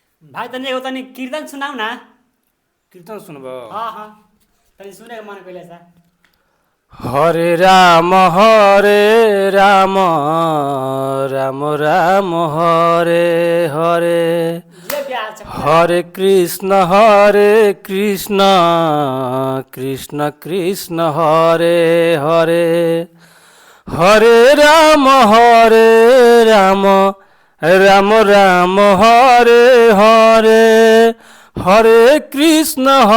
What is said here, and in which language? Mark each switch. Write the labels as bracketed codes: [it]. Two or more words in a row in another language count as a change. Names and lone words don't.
[bho] भाइ तनी एगो तनी कीर्तन सुनाऊ ना। कीर्तन सुनब। हाँ हाँ तनी सुने के मन कइले सा। [sa] हरे राम राम राम हरे हरे [bho] जे प्यार छ [sa] हरे कृष्ण कृष्ण कृष्ण हरे हरे हरे राम राम राम हरे हरे हरे कृष्ण